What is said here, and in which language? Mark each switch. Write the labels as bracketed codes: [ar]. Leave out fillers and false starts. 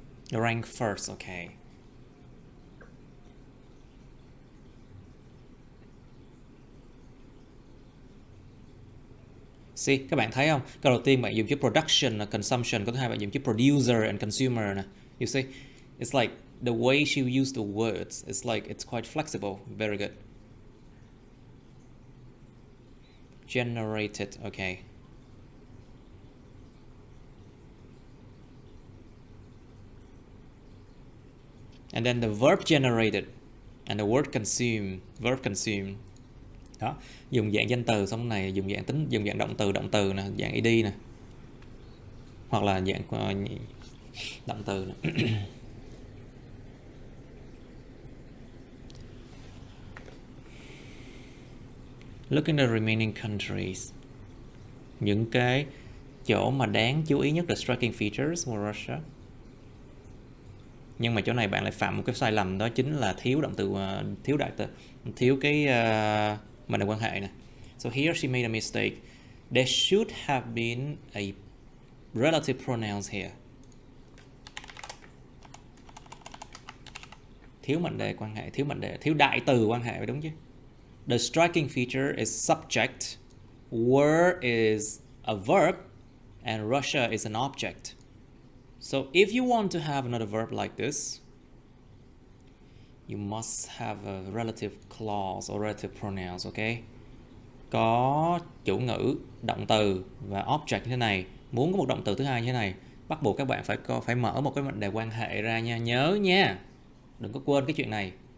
[en] Rank first, okay. [vi] See, các bạn thấy không? Câu đầu tiên bạn dùng chữ production là consumption, câu thứ hai bạn dùng chữ producer and consumer nè. [en] You see, it's like the way she used the words, it's like it's quite flexible. Very good. Generated, okay. And then the verb generated and the word consume, verb consume. [vi] Đó, dùng dạng danh từ xong này dùng dạng tính, dùng dạng động từ nè, dạng ed nè. Hoặc là dạng động từ nè. [en] Look at the remaining countries. [vi] Những cái chỗ mà đáng chú ý nhất, [en] the striking features [vi] của Russia. Nhưng mà chỗ này bạn lại phạm một cái sai lầm, đó chính là thiếu động từ, thiếu đại từ, thiếu cái mệnh đề quan hệ nè. [en] So here she made a mistake. There should have been a relative pronouns here. [vi] Thiếu mệnh đề quan hệ, thiếu đại từ quan hệ, đúng chứ? [en] The striking feature is subject, were is a verb, and Russia is an object. So if you want to have another verb like this, you must have a relative clause or relative pronouns, okay? [vi] Có chủ ngữ, động từ và object như thế này. Muốn có một động từ thứ hai như thế này, bắt buộc các bạn phải mở một cái mệnh đề quan hệ ra nha, nhớ nha. Đừng có quên cái chuyện này.